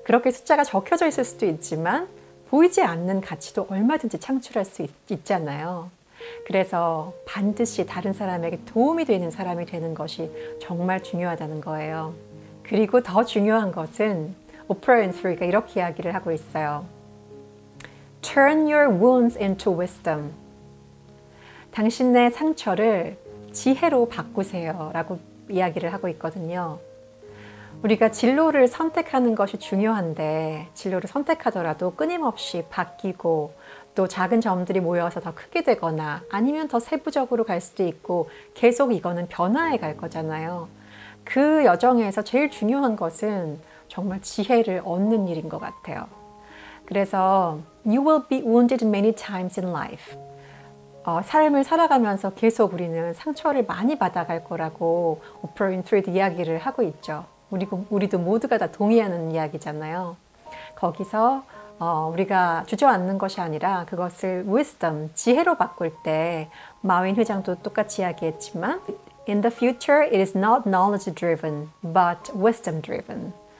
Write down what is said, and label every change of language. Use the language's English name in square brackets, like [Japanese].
[Korean] 그렇게 숫자가 적혀져 있을 수도 있지만 보이지 않는 가치도 얼마든지 창출할 수 있잖아요. 그래서 반드시 다른 사람에게 도움이 되는 사람이 되는 것이 정말 중요하다는 거예요. 그리고 더 중요한 것은 오프라 윈프리가 이렇게 이야기를 하고 있어요. [English] Turn your wounds into wisdom. [Korean] 당신의 상처를 지혜로 바꾸세요 라고 이야기를 하고 있거든요. 우리가 진로를 선택하는 것이 중요한데 진로를 선택하더라도 끊임없이 바뀌고 또 작은 점들이 모여서 더 크게 되거나 아니면 더 세부적으로 갈 수도 있고 계속 이거는 변화해 갈 거잖아요. 그 여정에서 제일 중요한 것은 정말 지혜를 얻는 일인 것 같아요. 그래서 [English] You will be wounded many times in life. [Korean] 삶을 살아가면서 계속 우리는 상처를 많이 받아갈 거라고 오프라 윈프리도 이야기를 하고 있죠. 우리도 모두가 다 동의하는 이야기잖아요. 거기서 우리가 주저앉는 것이 아니라 그것을 wisdom, 지혜로 바꿀 때 마윈 회장도 똑같이 이야기했지만 [English] In the future, it is not knowledge driven, but wisdom driven.